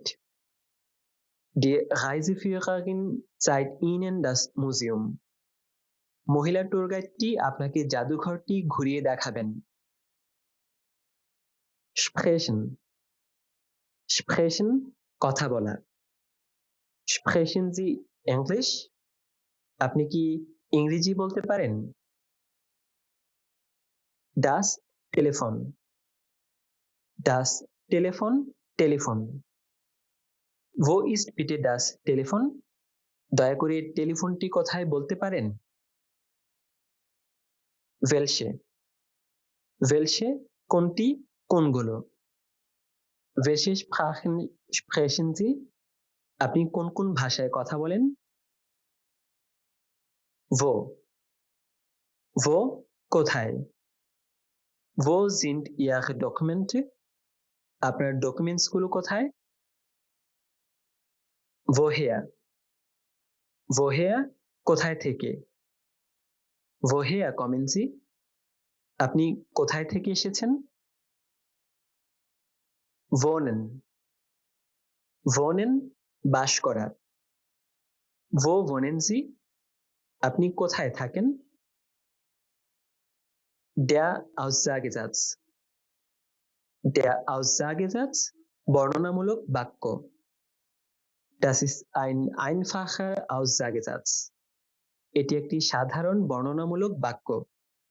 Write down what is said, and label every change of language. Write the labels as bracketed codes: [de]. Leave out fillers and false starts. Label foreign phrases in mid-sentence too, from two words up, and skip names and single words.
[de] Die Reiseführerin zeigt Ihnen das Museum [bn] মহিলা ট্যুর গাইডটি আপনাকে জাদুঘরটি ঘুরিয়ে দেখাবেন। [de] Sprechen sprechen কথা বলা। Sprechen Sie English? [bn] আপনি কি ইংরেজি বলতে পারেন? [de] Das Telefon das Telefon টেলিফোন। Wo ist bitte das Telefon? [bn] দয়া করে টেলিফোনটি কোথায় বলতে পারেন? [de] Welche welche [bn] কোনটি, কোনগুলো। [de] Welche Sprachen sprechen Sie? [bn] আপনি কোন কোন ভাষায় কথা বলেন? [de] Wo wo কোথায়? Wo sind Ihre Dokumente? [bn] আপনার ডকুমেন্টস গুলো কোথায়? [de] Woher woher [bn] কোথায় থেকে? [de] Woher kommen Sie? [bn] আপনি কোথায় থেকে এসেছেন? [de] Wohnen wohnen [bn] বাস করা। [de] Wo wohnen Sie? [bn] আপনি কোথায় থাকেন? [de] Der Aussagesatz der Aussagesatz [bn] বর্ণনামূলক বাক্য। [de] Das ist ein einfacher Aussagesatz [bn] এটি একটি সাধারণ বর্ণনামূলক বাক্য।